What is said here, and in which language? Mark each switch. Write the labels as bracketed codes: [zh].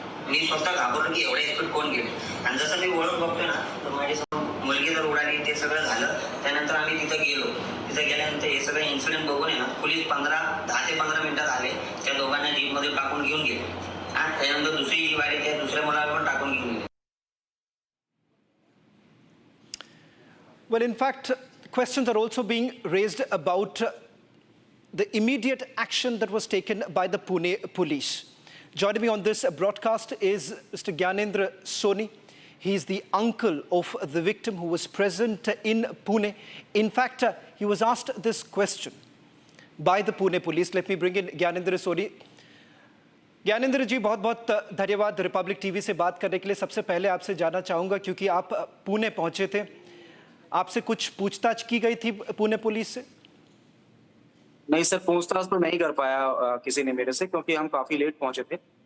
[mr] मी स्वतः घाबरलो की एवढ्या स्पीड कोण गेले आणि जसं मी वळून बघतोय ना तर माझी मुलगी जर उडाली ते सगळं झालं. त्यानंतर आम्ही तिथं गेलो. तिथं गेल्यानंतर हे सगळं इन्सिडेंट बघून आहे ना पोलीस 10 ते 15 मिनिटात आले. त्या दोघांना जीपमध्ये टाकून घेऊन गेले आणि त्यानंतर दुसरी जी गाडी त्या दुसऱ्या मुलाला पण टाकून घेऊन गेले. [en] Well, in fact, questions are also being raised about the immediate action that was taken by the Pune police. Joining me on this broadcast is Mr. Gyanendra Soni. He is the uncle of the victim who was present in Pune. In fact, he was asked this question by the Pune police. Let me bring in Gyanendra Soni. [hi] Gyanendra जी बहुत बहुत धन्यवाद Republic TV से बात करने के लिए. सबसे पहले आपसे जानना चाहूँगा क्योंकि आप पुणे पहुँचे थे, आपसे कुछ पूछताछ की गई थी पुणे पुलिस से? नहीं सर, पूछताछ तो नहीं कर पाया किसी ने मेरे से क्योंकि हम काफी लेट पहुंचे थे.